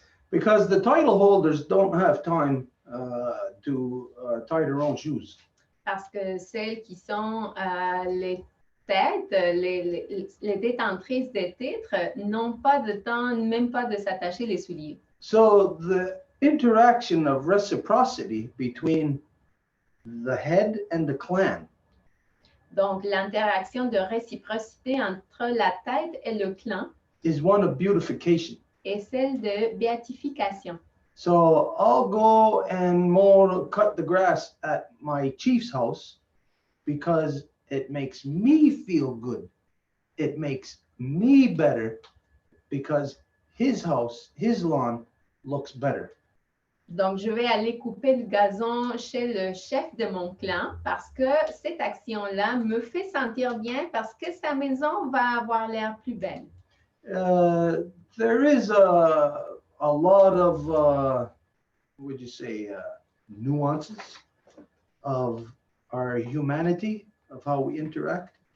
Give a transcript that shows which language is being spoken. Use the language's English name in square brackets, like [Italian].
[English] Because the title holders don't have time to tie their own shoes. [French] Parce que celles qui sont les têtes, les détentrices des titres, n'ont pas de temps, même pas de s'attacher les souliers. [English] So the interaction of reciprocity between the head and the clan [French] Donc, l'interaction de réciprocité entre la tête et le clan [English] is one of beautification. [French] est celle de béatification. [English] So I'll go and cut the grass at my chief's house because it makes me feel good. It makes me better because his house, his lawn looks better. [French] Donc, je vais aller couper le gazon chez le chef de mon clan parce que cette action-là me fait sentir bien parce que sa maison va avoir l'air plus belle. [English] There is a lot of, would you say, nuances of our humanity, of how we interact.